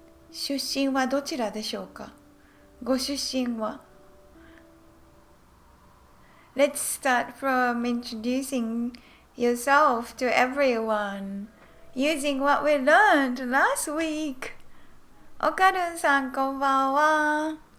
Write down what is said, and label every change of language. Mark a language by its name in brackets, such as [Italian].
[Japanese] 出身はどちらでしょうか？ご出身は？ [English] Let's start from introducing yourself to everyone using what we learned last week. [Japanese] おかるんさん、こんばんは。